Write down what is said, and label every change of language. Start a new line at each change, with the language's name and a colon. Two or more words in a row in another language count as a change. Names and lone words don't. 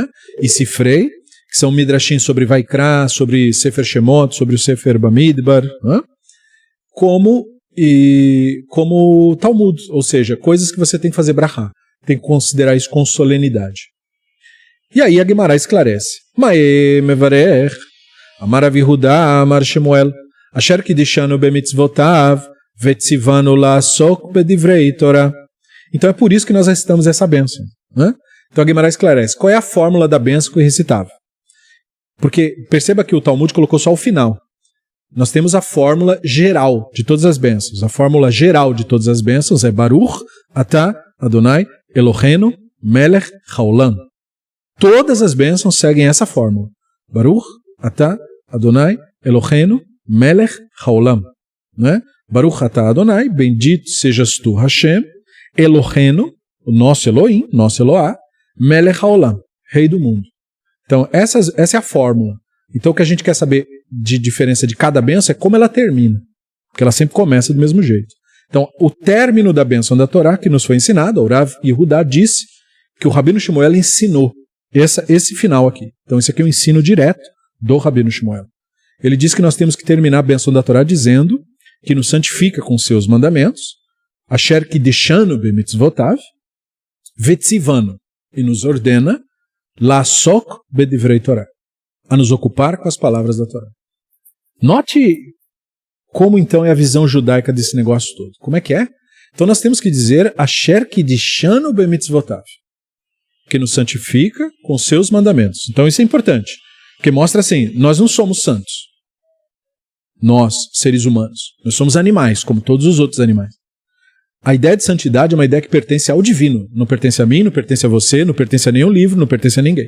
Portuguese: E Sifrei, que são midrashim sobre Vaikra, sobre Sefer Shemot, sobre o Sefer Bamidbar, não é? como Talmud, ou seja, coisas que você tem que fazer brachá, tem que considerar isso com solenidade. E aí a Guimará esclarece:
Aramaic: מאי מברך אמר רב יהודה אמר שמואל,
Hebrew: אשר קדשנו במצותיו וצונו לעסוק בדברי תורה.
Portuguese: Então é por isso que nós recitamos essa bênção. Né? Então a Guimará esclarece: qual é a fórmula da bênção que recitava? Porque perceba que o Talmud colocou só o final. Nós temos a fórmula geral de todas as bênçãos. A fórmula geral de todas as bênçãos é
Hebrew: ברוך אתה אדני אלהינו מלך העולם.
Portuguese: Todas as bênçãos seguem essa fórmula.
Hebrew: ברוך אתה אדני אלהינו מלך העולם. Né? ברוך אתה אדני,
Portuguese: bendito sejas tu Hashem, Eloheinu, o nosso Elohim, nosso Eloá,
Hebrew: מלך העולם,
Portuguese: rei do mundo. Então essa é a fórmula. Então o que a gente quer saber de diferença de cada bênção é como ela termina. Porque ela sempre começa do mesmo jeito. Então o término da bênção da Torá, que nos foi ensinado, o Rav Yehudá disse que o Rabino Shmuel ensinou esse final aqui. Então esse aqui é um ensino direto do Rabino Shmuel. Ele diz que nós temos que terminar a bênção da Torá dizendo que nos santifica com seus mandamentos,
Hebrew: אשר קדשנו במצותיו וצונו,
Portuguese: e nos ordena,
Hebrew: לעסוק בדברי תורה,
Portuguese: a nos ocupar com as palavras da Torá. Note como então é a visão judaica desse negócio todo. Como é que é? Então nós temos que dizer
Hebrew: אשר קדשנו במצותיו,
Portuguese: que nos santifica com seus mandamentos. Então isso é importante, porque mostra assim, nós não somos santos. Nós, seres humanos, nós somos animais, como todos os outros animais. A ideia de santidade é uma ideia que pertence ao divino. Não pertence a mim, não pertence a você, não pertence a nenhum livro, não pertence a ninguém.